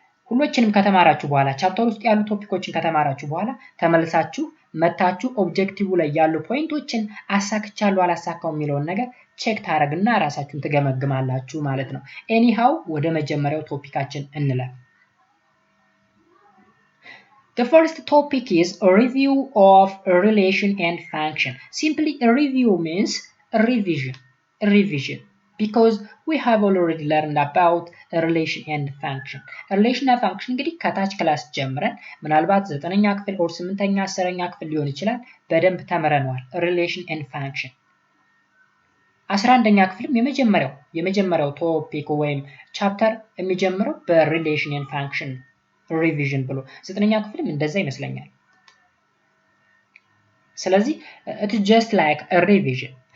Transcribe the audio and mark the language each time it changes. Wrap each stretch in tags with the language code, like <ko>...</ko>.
<am>ሁሎችንም ከተማራችሁ በኋላ ቻፕተር ውስጥ ያሉ ቶፒኮችን ከተማራችሁ በኋላ ተመልሳችሁ መታችሁ ኦብጀክቲቭ ላይ ያሉ ፖይንቶችን አሳክቻለሁ አላሳካው የሚለውን ነገር ቼክ ታረግና ራሳችሁን ትገመግማላችሁ ማለት ነው። ኤኒሃው ወደ መጀመሪያው ቶፒካችን እንለፍ።</am> <en>The first topic is a review of a relation and function. Simply a review means a revision. Because we have already learned about a relation and function.</en> <am>A relation and function እንግዲህ ከታች ክላስ ጀምረን ምናልባት 9ኛ ክፍል or 8ኛ 10ኛ ክፍል ሊሆን ይችላል በደንብ ተምረናል relation and function። 11ኛ ክፍልም የመጀመሪያው ቶፒክ ወይም ቻፕተር የሚጀምረው በሪሌሽን and function ሪቪዥን ብሎ 9ኛ ክፍልም እንደዛ ይመስለኛል። ስለዚህ</am> <en>it is just like a revision.</en>